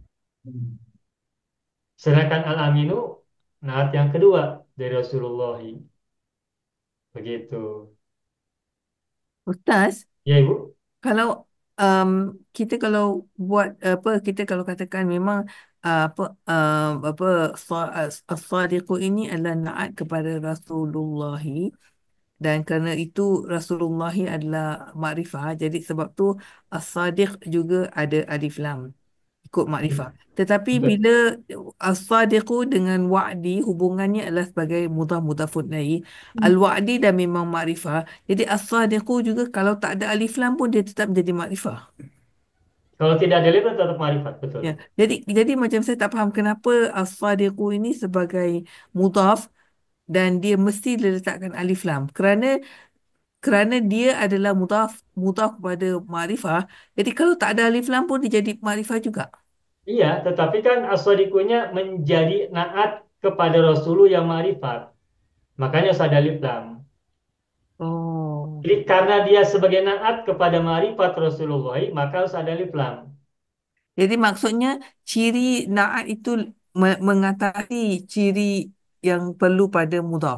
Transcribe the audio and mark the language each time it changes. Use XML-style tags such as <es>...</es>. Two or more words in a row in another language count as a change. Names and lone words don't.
<id>Sedangkan al-aminu, naat yang kedua dari Rasulullah. Begitu.</id> <ms>Ustaz,</ms> <id>Ya, Ibu?</id> <ms>kalau kita kalau buat apa, kita kalau katakan memang apa as-sadiqu ini adalah naat kepada Rasulullah, dan kerana itu Rasulullah adalah makrifah, jadi sebab tu as-sadiq juga ada alif lam ikut makrifah. Tetapi</ms> <id>Betul.</id> <ms>bila as-sadiqu dengan wa'di hubungannya adalah sebagai</ms> <ar>مضاف مضاف إليه.</ar> <ms>Al-wa'di dah memang makrifah. Jadi as-sadiqu juga kalau tak ada alif lam pun dia tetap menjadi makrifah.</ms> <id>Kalau tidak ada alif lam tetap ma'rifat, betul. Ya.</id> <ms>Jadi macam saya tak faham kenapa as-sadiqu ini sebagai mudhaf dan dia mesti diletakkan alif lam. Kerana dia adalah mudhaf kepada makrifah. Jadi kalau tak ada alif lam pun dia jadi makrifah juga.</ms> <id>Iya, tetapi kan as-sadiqunya menjadi naat kepada Rasulullah yang ma'rifat. Makanya harus ada alif lam. Oh. Jadi karena dia sebagai naat kepada ma'rifat Rasulullah, maka harus ada alif lam.</id> <ms>Jadi maksudnya ciri naat itu mengatasi ciri yang perlu pada mudhaf.</ms>